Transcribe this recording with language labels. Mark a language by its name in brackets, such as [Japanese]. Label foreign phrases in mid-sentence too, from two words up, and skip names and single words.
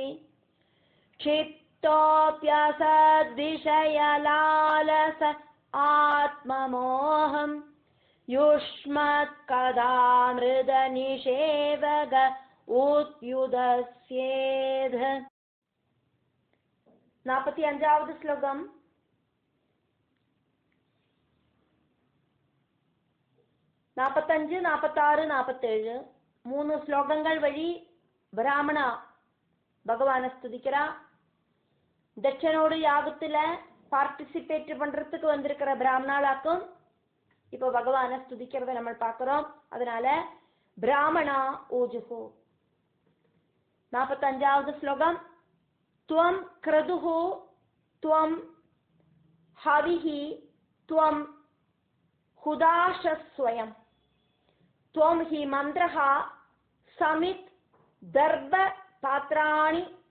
[Sanskrit] क्षिप्तोऽप्यसद्विषयलालस आत्ममोहं युष्मत्कदामृतनिषेवग उद्व्युदस्येद. [Tamil] 45வது ஸ்லோகம். നാൽപ്പത്തഞ്ച്, 46, 47 3 ஸ்லோகங்கள் வழி பிராமணா பகவானை ஸ்துதிக்கிறா. தட்சனோடு யாகத்துல பார்ட்டிசிபேட் பண்றதுக்கு வந்திருக்கிற பிராமணாளாக்கும் இப்போ பகவானை ஸ்துதிக்கிறத நம்ம பார்க்கிறோம். அதனால பிராமணா ஊஜுஹு. 45வது ஸ்லோகம். [Sanskrit] त्वं क्रतुः त्वं हविः त्वं हुदाशस्वयं त्वं हि मन्त्रः समित् दर्भ पात्राणि च.